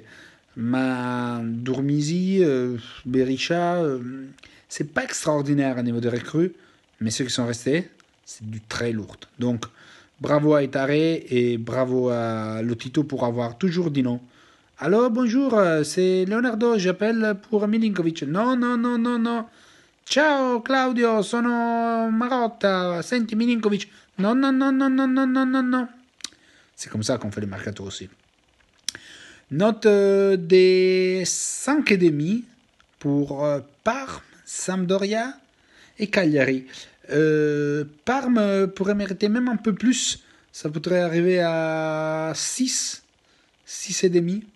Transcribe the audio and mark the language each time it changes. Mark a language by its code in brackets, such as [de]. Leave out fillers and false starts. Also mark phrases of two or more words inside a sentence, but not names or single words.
[fr] Mais Durmisi, Berisha, c'est pas extraordinaire à niveau de recrues, mais ceux qui sont restés, c'est du très lourd. Donc, bravo à Etare et bravo à Lotito pour avoir toujours dit non. Allô, bonjour, c'est Leonardo, j'appelle pour Milinkovic. Non. [it] Ciao Claudio, sono Marotta, senti Milinkovic. [fr] Non. C'est comme ça qu'on fait les mercato aussi. Note des 5,5 pour Parme, Sampdoria et Cagliari. Parme pourrait mériter même un peu plus. Ça pourrait arriver à 6,5.